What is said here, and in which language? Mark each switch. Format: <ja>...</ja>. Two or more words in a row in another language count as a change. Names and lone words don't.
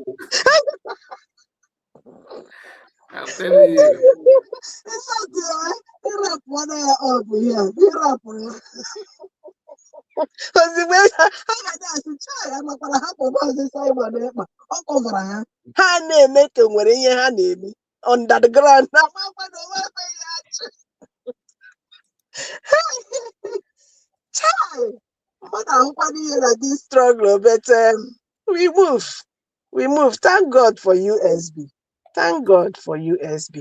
<en>I'm telling you.</en> <ig>Ha na-eme ka nwere ihe ha na-eme</ig> <en>under the ground. But I'm funny this struggle, but we move. Thank God for USB. Thank God for USB.</en>